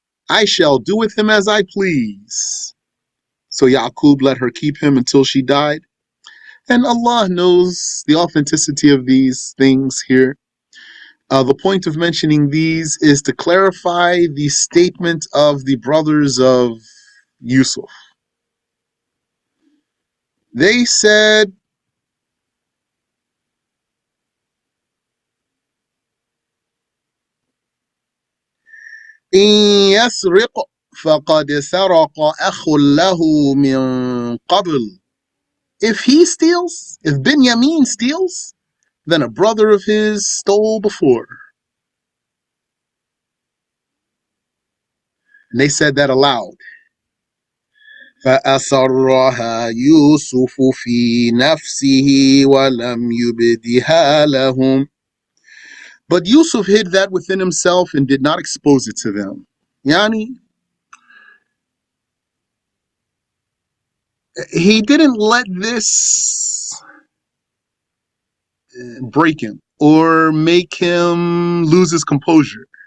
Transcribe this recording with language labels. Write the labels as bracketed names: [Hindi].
[English] I shall do with him as I please. So Yaqub let her keep him until she died. And Allah knows the authenticity of these things here. The point of mentioning these is to clarify the statement of the brothers of Yusuf. They said, [Arabic] إن يسرق فقد سرق أخ له من قبل. [English] If he steals, if Binyamin steals, then a brother of his stole before. And they said that aloud. [Arabic] فأسرها يوسف في نفسه ولم يبدها لهم. [English] But Yusuf hid that within himself and did not expose it to them. Yani, he didn't let this break him or make him lose his composure.